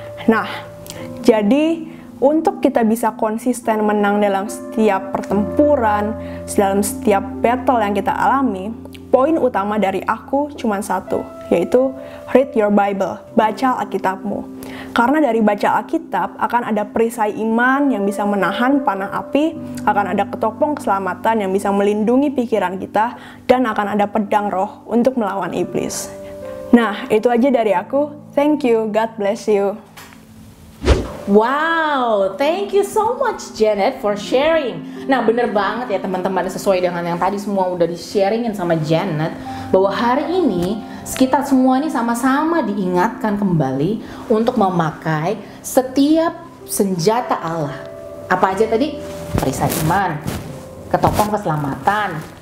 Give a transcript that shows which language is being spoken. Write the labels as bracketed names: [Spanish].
[Indonesian] Nah, jadi untuk kita bisa konsisten menang dalam setiap pertempuran, dalam setiap battle yang kita alami, poin utama dari aku cuma satu, yaitu [English] read your Bible, [Indonesian] baca Alkitabmu. Karena dari baca Alkitab akan ada perisai iman yang bisa menahan panah api, akan ada ketopong keselamatan yang bisa melindungi pikiran kita, dan akan ada pedang roh untuk melawan iblis. Nah, itu aja dari aku. [English] Thank you, God bless you. Wow, thank you so much Janet for sharing. [Indonesian] Nah, bener banget ya teman-teman, sesuai dengan yang tadi semua udah di-sharingin sama Janet, bahwa hari ini kita semua ini sama-sama diingatkan kembali untuk memakai setiap senjata Allah. Apa aja tadi? Perisai iman, ketopong keselamatan,